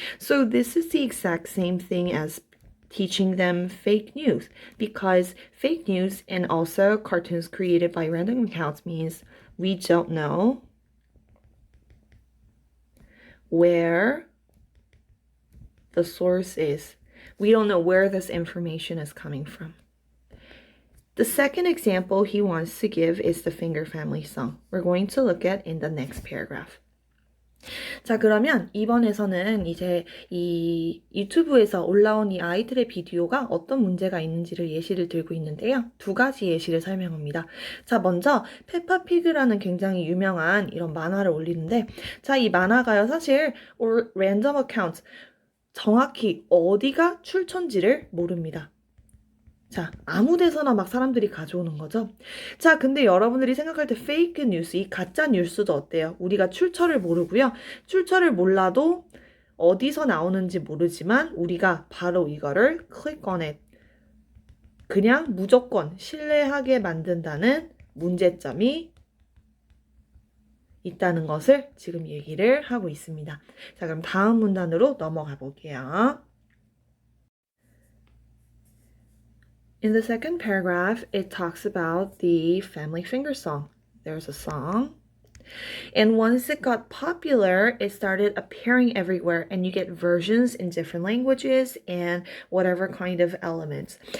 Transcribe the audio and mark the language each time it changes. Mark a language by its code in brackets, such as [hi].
[en] So this is the exact same thing as teaching them fake news because fake news and also cartoons created by random accounts means we don't know where the source is. We don't know where this information is coming from. The second example he wants to give is the Finger Family song. We're going to look at in the next paragraph. [ko] 자, 그러면 이번에서는 이제 이 유튜브에서 올라온 이 아이들의 비디오가 어떤 문제가 있는지를 예시를 들고 있는데요. 두 가지 예시를 설명합니다. 자, 먼저 페파피그라는 굉장히 유명한 이런 만화를 올리는데 자, 이 만화가요. 사실 랜덤 어카운트 정확히 어디가 출처인지를 모릅니다. 자, 아무 데서나 막 사람들이 가져오는 거죠. 자, 근데 여러분들이 생각할 때 페이크 뉴스, 이 가짜 뉴스도 어때요? 우리가 출처를 모르고요. 출처를 몰라도 어디서 나오는지 모르지만 우리가 바로 이거를 click on it. 그냥 무조건 신뢰하게 만든다는 문제점이 있다는 것을 지금 얘기를 하고 있습니다. 자, 그럼 다음 문단으로 넘어가 볼게요. [en] In the second paragraph, it talks about the Family Finger song. There's a song. And once it got popular, it started appearing everywhere and you get versions in different languages and whatever kind of elements.